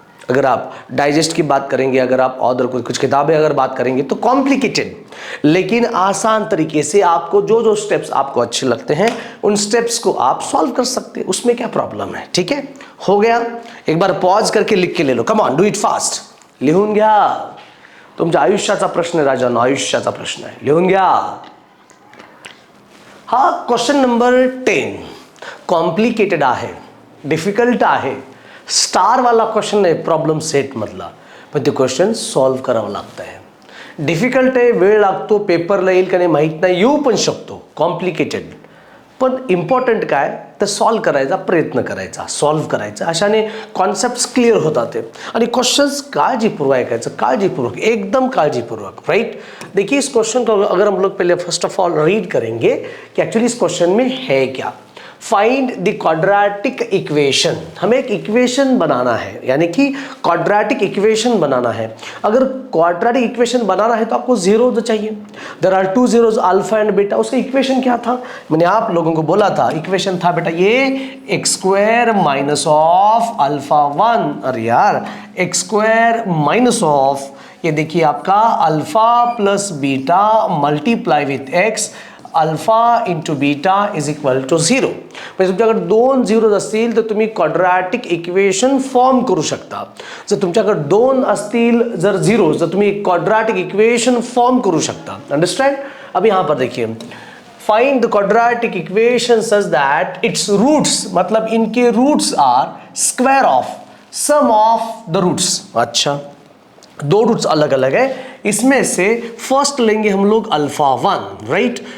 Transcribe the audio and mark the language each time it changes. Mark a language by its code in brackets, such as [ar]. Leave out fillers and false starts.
[hi] अगर आप डाइजेस्ट की बात करेंगे, अगर आप और कुछ किताबें अगर बात करेंगे तो कॉम्प्लिकेटेड, लेकिन आसान तरीके से आपको जो जो स्टेप्स आपको अच्छे लगते हैं उन स्टेप्स को आप सॉल्व कर सकते हैं, उसमें क्या प्रॉब्लम है। ठीक है, हो गया, एक बार पॉज करके लिख के ले लो, [en] Come on do it fast. [mr] लिहून घ्या, तुमच्या आयुष्याचा प्रश्न आहे राजांनो, आयुष्याचा प्रश्न आहे, लिहून घ्या। हा क्वेश्चन नंबर 10 कॉम्प्लिकेटेड आहे, डिफिकल्ट आहे, स्टार वाला क्वेश्चन आहे प्रॉब्लेम सेट मधला, पण ते क्वेश्चन सॉल्व करावं लागतं आहे। डिफिकल्ट आहे, वेळ लागतो, पेपरला येईल का नाही माहीत नाही, येऊ पण शकतो, कॉम्प्लिकेटेड, पण इम्पॉर्टंट काय तर सॉल्व करायचा प्रयत्न करायचा, सॉल्व करायचा, अशाने कॉन्सेप्ट्स क्लिअर होतात आणि क्वेश्चंस काळजीपूर्वक ऐकायचं, काळजीपूर्वक, एकदम काळजीपूर्वक, राइट। [hi] देखिए इस क्वेश्चन को अगर हम लोग पहले फर्स्ट ऑफ ऑल रीड करेंगे कि एक्चुअली इस क्वेश्चन में है क्या। [en] find the quadratic equation, [hi] हमें एक इक्वेशन बनाना है, यानी कि क्वाड्रेटिक इक्वेशन बनाना है। अगर क्वाड्रेटिक इक्वेशन बनाना है तो आपको जीरो चाहिए, [en] There are 2 zeros alpha and beta. [hi] उसका इक्वेशन क्या था, मैंने आप लोगों को बोला था, इक्वेशन था बेटा ये x² माइनस ऑफ अल्फा 1, अरे यार x² माइनस ऑफ, ये देखिए आपका alpha plus beta multiply with x, alpha into beta is equal to 0। [mr] म्हणजे तुमच्याकडे 2 झिरोज असतील तर तुम्ही क्वाड्रॅटिक इक्वेशन फॉर्म करू शकता। जर तुमच्याकडे 2 असतील जर झिरोज, तर तुम्ही क्वाड्रॅटिक इक्वेशन फॉर्म करू शकता। [en] Understand. [hi] अब यहाँ पर देखिए, [en] find the quadratic equation such that its roots, [hi] मतलब इनके roots [en] Are square of sum of the roots. [hi] अच्छा, 2 रूट्स अलग अलग है, इसमें से फर्स्ट लेंगे हम लोग अल्फा 1, राइट।